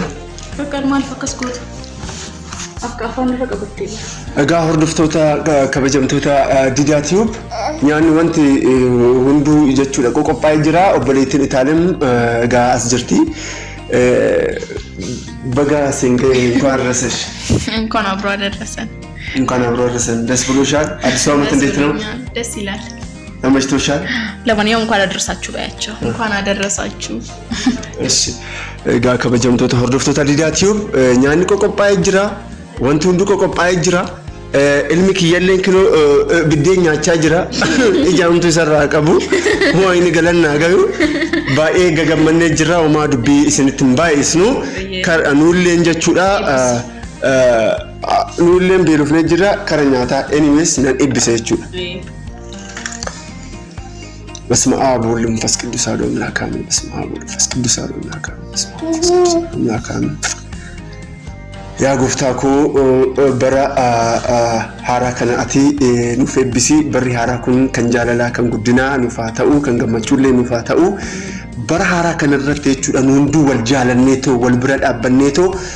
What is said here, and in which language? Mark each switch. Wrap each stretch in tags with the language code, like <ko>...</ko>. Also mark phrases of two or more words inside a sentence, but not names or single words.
<om>bakka maal fakkas goota akka afaan irra qabattee egaa hordoftoota kabajamtoota Didaa Tube nyaanni wanti hunduu jechuudha qophaa'ee jira obboleettiin Itaalim egaa as jirti baga singee</om> <am>እንኳን ረሰሽ እንኳን አብሮ አደረሰን እንኳን አብሮ አደረሰን ደስ ብሎሻል አዲስ ዓመት እንዴት ነው ደስ ይላል ተመችቶሻል ለማንኛውም እንኳን አደረሳችሁ ባያቸው እንኳን አደረሳችሁ</am> <om>እሺ egaa kabajamtoota hordoftoota Didaa Tube nyaanni qophaa'ee jira wanti hundi qophaa'ee jira ilmi kiyyalleen kilo biddeen nyaachaa jira ijaamtu isarraa qabu moo inni galannaa gayu baay'ee gagammannee jira homaa dubbii isinittiin baay'isnu nuulleen jechuudha nuulleen beelofnee jira kara nyaataa anyways nan eebbisa jechuudha</om> <gez>በስመ አብ ወወልድ ወመንፈስ ቅዱስ አሐዱ አምላክ አሜን በስመ አብ ወወልድ ወመንፈስ ቅዱስ አሐዱ አምላክ አሜን በስመ አብ ወወልድ ወመንፈስ ቅዱስ አምላክ አሜን</gez> <om>yaa gooftaa koo bara haaraa kana ati nuuf eebbisi barri haaraa kun kan jaalalaa kan guddinaa nuuf haa ta'u kan gammachuullee nuuf haa ta'u bara haaraa kana irratti jechuudha nu hunduu wal jaalanneetoo wal bira dhaabbanneetoo</om>